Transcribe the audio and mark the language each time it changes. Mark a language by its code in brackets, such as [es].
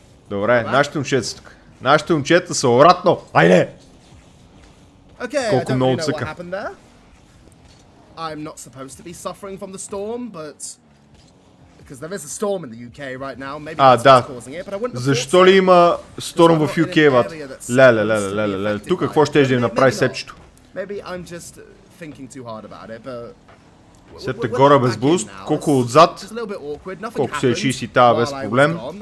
[bg] Добре, нашите момчета са тук. Нашите момчета са обратно. Айде! Колко много цъка. [en] I'm not supposed to be suffering from the storm, but because there is a storm in the UK right now, maybe that's what's causing it, but I wouldn't. [bg] Защо ли има storm в UK, бат? Леле. Тук какво ще да им направи сепчето? [en] Maybe I'm just thinking too hard about it, but [bg] Септа горе без буст, колко отзад, колко се изчисти тази без проблем.